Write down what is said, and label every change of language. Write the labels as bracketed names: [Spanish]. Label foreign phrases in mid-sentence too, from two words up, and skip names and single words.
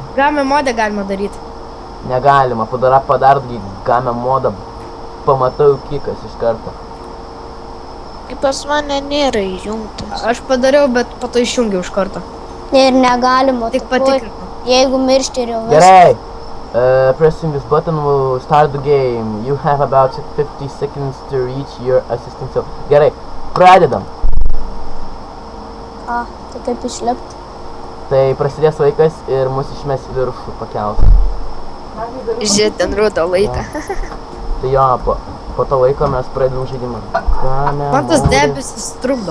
[English] Game modę [Lithuanian] galima daryti. Negalima, padart [English] game modą, [Lithuanian] pamatau kikas iš karto. Kaip pas mane nėra įjungtas. Aš padariau, bet po to išjungiau iš karto. Ir negalima. Tik patikrinau. Jeigu miršti ir jau Gerai! [English] Pressing this button will start the game. You have about 50 seconds to reach your assistant cell. [Lithuanian] Gerai, pradedam. Tai kaip išlipti? Tai prasidės laikas ir mus išmes į viršų pakels. Žiūrėt, ten rodo laiką. Tai jo, po to laiko mes pradedam žaidimą. Man tas debesis trukdo.